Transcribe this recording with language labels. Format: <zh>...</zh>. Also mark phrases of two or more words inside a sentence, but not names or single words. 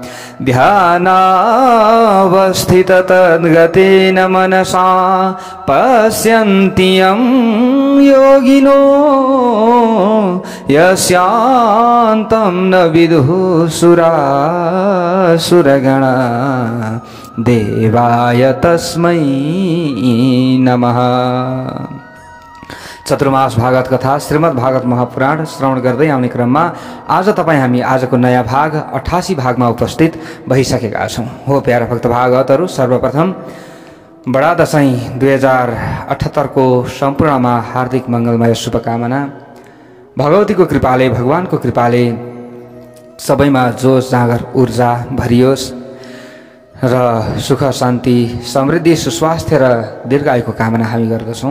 <sa>ध्यानावस्थिततद्गतेन मनसा पश्यन्ति यं योगिनो यस्यान्तं न विदुः सुरासुरगणा। देवाय तस्मै नमः।</sa> <ne>चतुर्मास भागवत कथा श्रीमद् भागवत महापुराण श्रवण गर्दै आउने क्रममा आज हामी आजको नयाँ भाग 88 भागमा उपस्थित भइसकेका छौं। हो प्यारा भक्त भागवतहरू, सर्वप्रथम बडा दशैं 2078 को सम्पूर्णमा हार्दिक मंगलमय शुभकामना। भगवतीको कृपाले, भगवानको कृपाले सबैमा जोश जाँगर ऊर्जा भरियोस् र सुख शान्ति समृद्धि सुस्वास्थ्य र दीर्घायुको कामना हामी गर्दछौं।</ne>